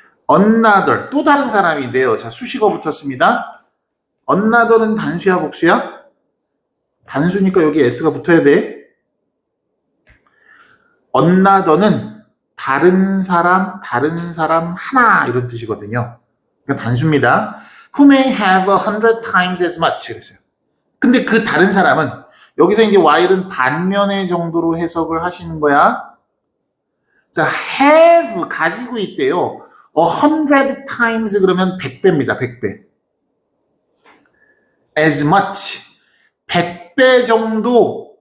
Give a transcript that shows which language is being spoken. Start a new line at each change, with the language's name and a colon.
Korean: another. 또 다른 사람인데요. 자, 수식어 붙었습니다. another는 단수야, 복수야? 단수니까 여기 s가 붙어야 돼. another는 다른 사람 하나 이런 뜻이거든요. 그러니까 단수입니다.
English: Who may have 100 times as much.
Korean: 그랬어요. 근데 그 다른 사람은 여기서 이제 while은 반면의 정도로 해석을 하시는 거야. 자, have 가지고 있대요. 100 times 그러면 100배입니다. 100배. as much 100배 정도.